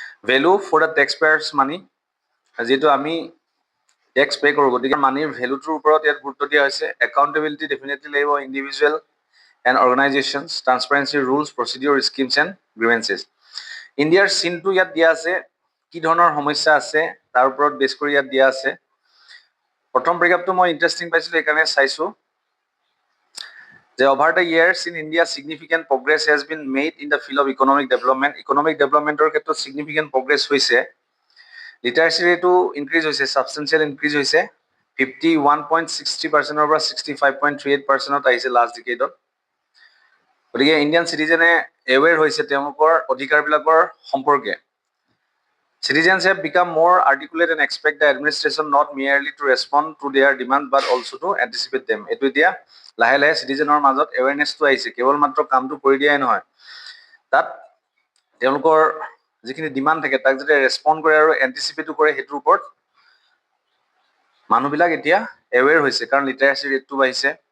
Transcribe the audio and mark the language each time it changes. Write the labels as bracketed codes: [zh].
[en] value for the taxpayers money, [as] যিহেতু আমি tax pay কৰোঁ গতিকে মানিৰ ভেলুটোৰ ওপৰত ইয়াত গুৰুত্ব দিয়া হৈছে। [en] Accountability definitely লাগিব individual and organisations, transparency rules, procedure, schemes and grievances. [as] ইণ্ডিয়াৰ চিনটো ইয়াত দিয়া আছে, কি ধৰণৰ সমস্যা আছে তাৰ ওপৰত বেছ কৰি ইয়াত দিয়া আছে। প্ৰথম ব্ৰেকআপটো মই ইণ্টাৰেষ্টিং পাইছিলোঁ সেইকাৰণে চাইছোঁ যে [en] over the years in India significant progress has been made in the field of economic development. Economic developmentor ক্ষেত্ৰত significant progress হৈছে। [as] লিটাৰেচি ৰেটটো ইনক্ৰিজ হৈছে, ছাবষ্টেঞ্চিয়েল ইনক্ৰিজ হৈছে। 51.60%ৰ পৰা 65.38%ত আহিছে লাষ্ট ডিকেডত। গতিকে ইণ্ডিয়ান চিটিজেনে এৱেৰ হৈছে তেওঁলোকৰ অধিকাৰবিলাকৰ সম্পৰ্কে। [en] Citizens have become more articulate and expect the administration not merely to respond to their demand but also to anticipate them. [as] এইটো এতিয়া লাহে লাহে চিটিজেনৰ মাজত এৱেৰনেছটো আহিছে, কেৱল মাত্ৰ কামটো কৰি দিয়াই নহয়, তাত তেওঁলোকৰ যিখিনি ডিমাণ্ড থাকে তাক যদি ৰেছপণ্ড কৰে আৰু এণ্টিচিপেটো কৰে সেইটোৰ ওপৰত মানুহবিলাক এতিয়া এৱেৰ হৈছে, কাৰণ লিটাৰেচি ৰেটটো বাঢ়িছে।